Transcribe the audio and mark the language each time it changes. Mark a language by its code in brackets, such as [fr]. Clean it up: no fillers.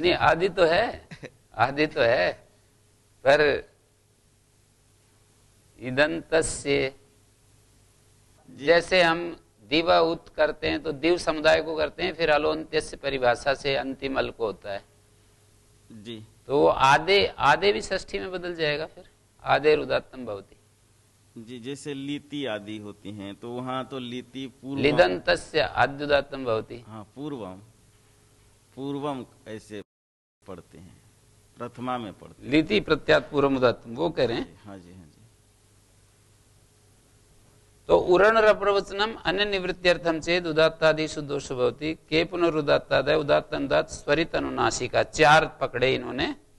[hi] नहीं, आदि तो है, आदि तो है, पर इदंतस्य जैसे हम दिव उत करते हैं तो दिव समुदाय को करते हैं, फिर अलोन्त्यस्य परिभाषा से अंतिम अल को होता है जी। तो वो आदे आदे भी षष्ठी में बदल जाएगा, फिर [sa] आदे उदात्तम भवति [hi] जी। जैसे लीति आदि होती हैं तो वहाँ तो लीति पूर्व, [sa] लिदंतस्य आद्युदात्तम भवति। [hi] हाँ, पूर्वम, पूर्वम ऐसे पढ़ते हैं, प्रथमा में पढ़ते हैं। [sa] लीति प्रत्यात पूर्वम उदात्तम, [hi] वो कह रहे हैं। हाँ जी, हाँ जी। [sa] तो उरण रप्रवचनम अन्य निवृत्त्यर्थम चेद उदात्तादिषु दोष भवति के पुनरुदात्तादय उदात्त अनुदात स्वरित अनुनासिका, [hi] चार पकड़े इन्होंने।